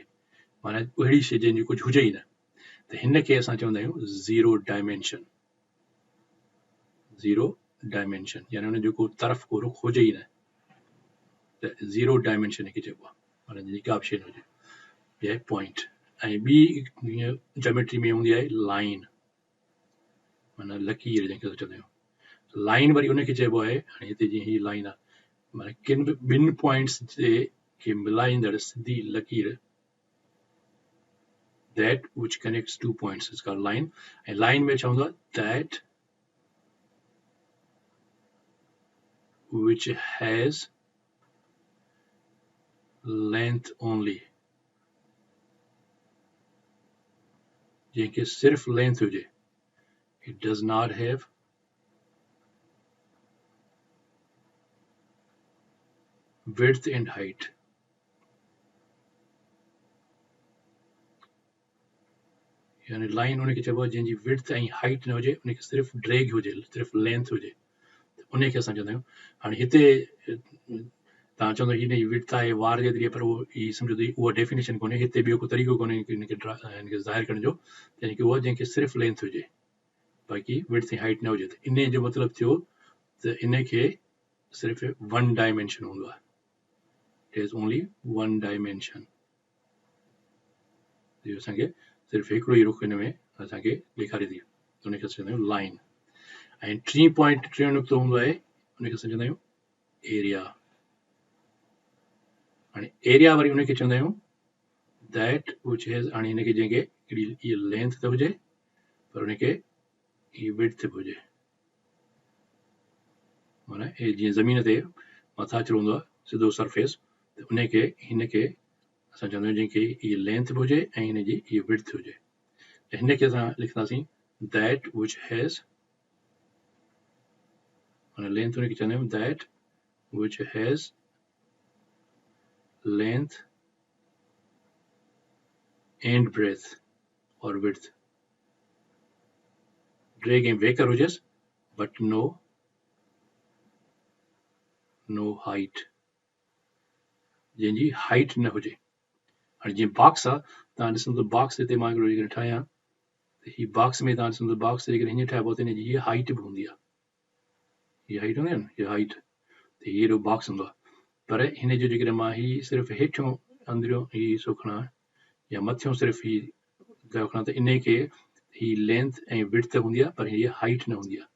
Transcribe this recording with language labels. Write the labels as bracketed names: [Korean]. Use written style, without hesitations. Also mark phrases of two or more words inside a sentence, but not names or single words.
[Sindhi] माना अहिड़ी शइ जंहिंजी कुझु हुजे ई न। त हिन खे असां चवंदा आहियूं 0 डायमेंशन। 0 डायमेंशन यानी हुन जो को तरफ़ को रुख हुजे ई न, त 0 डायमेंशन खे चइबो आहे। माना जंहिंजी का बि शइ न हुजे, इहा आहे पॉइंट। ऐं ॿी जोमेट्री में हूंदी आहे लाइन, माना लकीर जंहिंखे असां चवंदा आहियूं। लाइन वरी उनखे चइबो आहे, हाणे हिते जीअं हीअ लाइन आहे, माना किन बि 2 पॉइंट्स खे मिलाईंदड़ सिधी लकीर, [English] that which connects 2 points is called line। [Sindhi] ऐं लाइन में छा हूंदो आहे, [English] that which has length only, [Sindhi] जंहिंखे सिर्फ़ लेंथ हुजे। [English] It does not have width and height। [Sindhi] यानी लाइन उनखे चइबो आहे जंहिंजी विड्थ ऐं हाइट न हुजे, उनखे सिर्फ़ ड्रैग हुजे, सिर्फ़ लेंथ हुजे, उनखे असां चवंदा आहियूं। हाणे हिते तव्हां चवंदो हिन जी विड्थ आहे वार जे ज़रिए, पर उहो ही सम्झो त उहा डेफिनेशन कोन्हे। हिते ॿियो को तरीक़ो कोन्हे हिनखे ज़ाहिर करण जो, यानी कि उहा जंहिंखे सिर्फ़ लेंथ हुजे, बाक़ी विड्थ ऐं हाइट न हुजे। त इन जो मतिलबु थियो त इनखे सिर्फ़ 1 डायमेंशन हूंदो आहे। [English] It has only 1 डायमेंशन। [Sindhi] असांखे सिर्फ़ु हिकिड़ो ई रुख हिन में असांखे ॾेखारे थी, उनखे असां चवंदा आहियूं लाइन। ऐं 3 पॉइंट 3 नुक़्तो हूंदो आहे, उनखे असां चवंदा आहियूं एरिया। हाणे एरिया वरी उनखे चवंदा आहियूं [English] that which has, [Sindhi] हाणे हिनखे जंहिंखे हिकिड़ी इहा लेंथ त हुजे, पर उनखे हीअ विड्थ बि हुजे। माना हे जीअं ज़मीन ते मथां अचिणो हूंदो आहे सिधो सरफेस, त उनखे हिनखे असां चवंदा आहियूं जंहिंखे हीअ लेंथ बि हुजे ऐं हिनजी हीअ विड्थ हुजे। त हिनखे असां लिखंदासीं [English] that which has, [Sindhi] माना लेंथ उनखे चवंदा आहियूं [English] that which has length and breadth or width। [Sindhi] ड्रैग ऐं वेकर हुजेसि, [English] but no height, [Sindhi] जंहिंजी हाइट न हुजे। हाणे जीअं बॉक्स आहे, तव्हां ॾिसंदो बॉक्स हिते मां हिकिड़ो जेकॾहिं ठाहियां, त हीअ बॉक्स में तव्हां ॾिसंदो बॉक्स जेकॾहिं हीअं ठाहिबो त हिनजी हीअ हाइट बि हूंदी आहे। हीअ हाइट हूंदी आहे न, हीअ हाइट, त हीअ हेॾो बॉक्स हूंदो आहे। पर हिन जो जेकॾहिं मां हीअ सिर्फ़ु हेठियों अंदरियों हीअ हिसो खणां या मथियों सिर्फ़ु हीअ खणां, त इन खे ही लेंथ ऐं विड्थ हूंदी आहे, पर हीअ हाइट न हूंदी आहे।